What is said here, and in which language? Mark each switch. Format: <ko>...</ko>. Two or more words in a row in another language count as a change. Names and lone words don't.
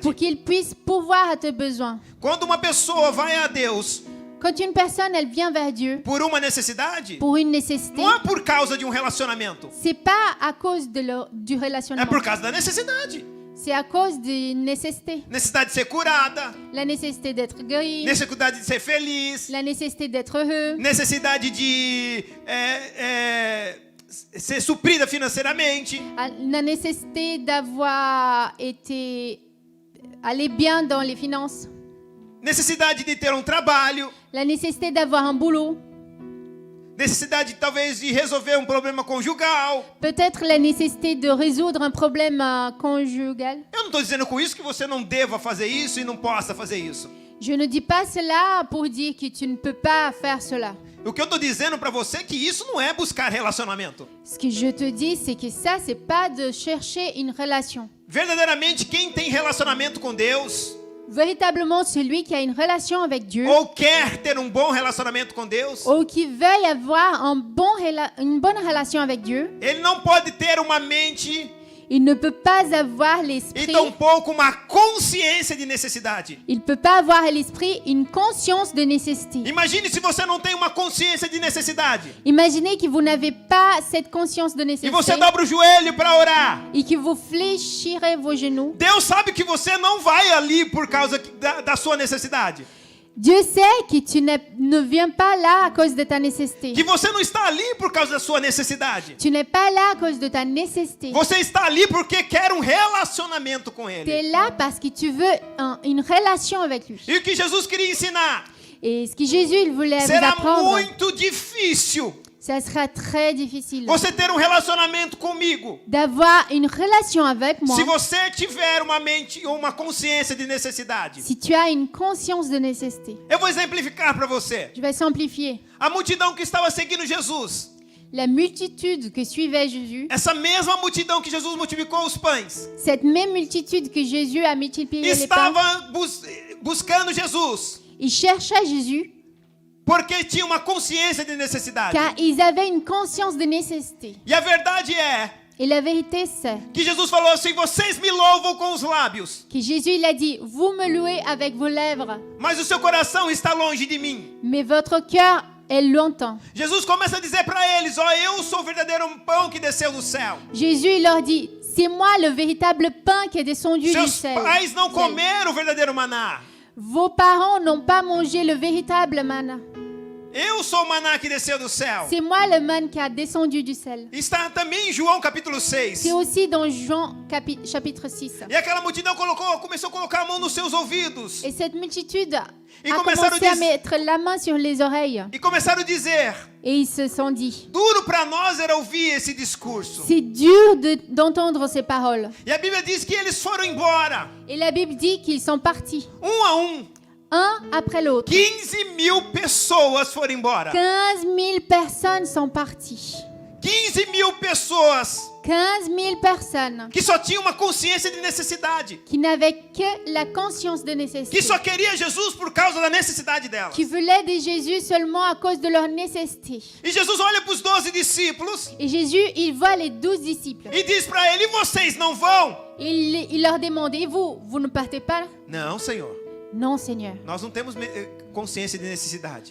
<fr>pour qu'il puisse pourvoir à tes besoins.</fr> <pt>Quando uma pessoa vai a Deus</pt> <fr>Quand une personne elle vient vers Dieu</fr> <pt>por uma necessidade,</pt> <fr>pour une nécessité,</fr> <pt>não é por causa de um relacionamento,</pt> <fr>c'est pas à cause du</fr> <pt>é</pt> <fr>relationnement,</fr> <pt>por causa da necessidade.</pt> <fr>c'est à cause d'une nécessité.</fr> <pt>Necessidade de ser curada,</pt> <fr>La nécessité d'être guéri,</fr> <pt>necessidade de ser feliz,</pt> <fr>la nécessité d'être heureux,</fr> <pt>necessidade de ser suprida financeiramente,</pt> <fr>la nécessité d'avoir été aller bien dans les finances,</fr> <pt>necessidade de ter um trabalho,</pt> <fr>la nécessité d'avoir un boulot,</fr> <pt>necessidade talvez de resolver um problema conjugal.</pt> <fr>peut-être la nécessité de résoudre un problème conjugal.</fr> <pt>Eu não estou dizendo com isso que você não deva fazer isso e não possa fazer isso.</pt> <fr>Je ne dis pas cela pour dire que tu ne peux pas faire cela.</fr> <pt>O que eu estou dizendo para você é que isso não é buscar relacionamento.</pt> <fr>Ce que je te dis, c'est que ça, c'est pas de chercher une relation.</fr> <pt>Verdadeiramente, quem tem relacionamento com Deus,</pt> <fr>Véritablement, celui qui a une relation avec Dieu</fr> <pt>ou quer ter um bom relacionamento com Deus,</pt> <fr>ou qui veuille avoir une bonne relation avec Dieu,</fr> <pt>ele não pode ter uma mente</pt> <fr>il ne peut pas avoir</fr> <pt>e</pt> <fr>l'esprit,</fr> <pt>tampouco uma consciência de necessidade.</pt> <fr>il peut pas avoir à l'esprit une conscience de nécessité.</fr> <pt>Imagine se você não tem uma consciência de necessidade</pt> <fr>Imaginez que vous n'avez pas cette conscience de</fr> <pt>e</pt> <fr>nécessité</fr> <pt>você dobra o joelho para orar.</pt> <fr>et que vous fléchirez vos genoux.</fr> <pt>Deus sabe que você não vai ali por causa da sua necessidade.</pt> <fr>Dieu sait que tu ne viens pas là à cause de ta nécessité.</fr> <pt>Que você não está ali por causa da sua necessidade.</pt> <fr>Tu n'es pas là à cause de ta nécessité.</fr> <pt>Você está ali porque quer um relacionamento com</pt> <fr>Tu</fr> <pt>Ele.</pt> <fr>es là parce que tu veux une relation avec lui.</fr> <pt>E o que Jesus queria ensinar</pt> <fr>Et ce que Jésus il voulait vous</fr> <pt>será</pt> <fr>apprendre,</fr> <pt>muito difícil</pt> <fr>ça sera très difficile</fr> <pt>você ter um relacionamento comigo</pt> <fr>d'avoir une relation avec moi</fr> <pt>se você tiver uma mente ou uma consciência de necessidade.</pt> <fr>si tu as une conscience de nécessité.</fr> <pt>Eu vou exemplificar para você.</pt> <fr>Je vais simplifier.</fr> <pt>A multidão que estava seguindo Jesus,</pt> <fr>La multitude que suivait Jésus,</fr> <pt>essa mesma multidão que Jesus multiplicou os pães,</pt> <fr>cette même multitude que Jésus a multiplié les pains,</fr> <pt>estava buscando Jesus</pt> <fr>ils cherchaient Jésus</fr> <pt>porque tinha uma consciência de necessidade.</pt> <fr>car ils avaient une conscience de nécessité.</fr> <pt>E a verdade é</pt> <fr>Et la vérité c'est</fr> <pt>que Jesus falou assim: vocês me louvam com os lábios,</pt> <fr>que Jésus il a dit, vous me louez avec vos lèvres,</fr> <pt>mas o seu coração está longe de mim.</pt> <fr>mais votre cœur est lointain.</fr> <pt>Jesus começa a dizer para eles: ó, eu sou o verdadeiro pão que desceu do céu.</pt> <fr>Jésus il leur dit, c'est moi le véritable pain qui est descendu du</fr> <pt>Seus</pt> <fr>ciel.</fr> <pt>pais não comeram o verdadeiro maná.</pt> <fr>Vos parents n'ont pas mangé le véritable manna.</fr> <pt>Eu sou o maná que desceu do céu.</pt> <fr>C'est moi le manne qui a descendu du ciel.</fr> <pt>Está também em João capítulo 6.</pt> <fr>C'est aussi dans Jean chapitre 6.</fr> <pt>E aquela multidão começou a colocar a mão nos seus ouvidos.</pt> <fr>Et cette multitude a</fr> <pt>começaram</pt> <fr>commencé à mettre la main sur les oreilles.</fr> <pt>E começaram a dizer:</pt> <fr>Et ils se sont dit,</fr> <pt>duro para nós era ouvir esse discurso.</pt> <fr>c'est dur d'entendre ces paroles.</fr> <pt>E a Bíblia diz que eles foram embora,</pt> <fr>Et la Bible dit qu'ils sont partis,</fr> <pt>um,</pt> <fr>un après l'autre.</fr> <pt>15.000 pessoas foram embora.</pt> <fr>15 000 personnes sont parties.</fr> <pt>15.000 pessoas</pt> <fr>15 000 personnes</fr> <pt>que só tinham uma consciência de necessidade.</pt> <fr>qui n'avaient que la conscience de nécessité,</fr> <pt>Que só queria Jesus por causa da necessidade dela.</pt> <fr>qui voulaient de Jésus seulement à cause de leur nécessité.</fr> <pt>E Jesus olha para os 12 discípulos</pt> <fr>Et Jésus, il voit les 12 disciples.</fr> <pt>e diz para ele: e vocês não vão?</pt> <fr>Il leur demande, et vous ne partez pas?</fr> <pt>Não, Senhor.</pt> <fr>Non, Seigneur.</fr> <pt>Nós não temos consciência de necessidade.</pt>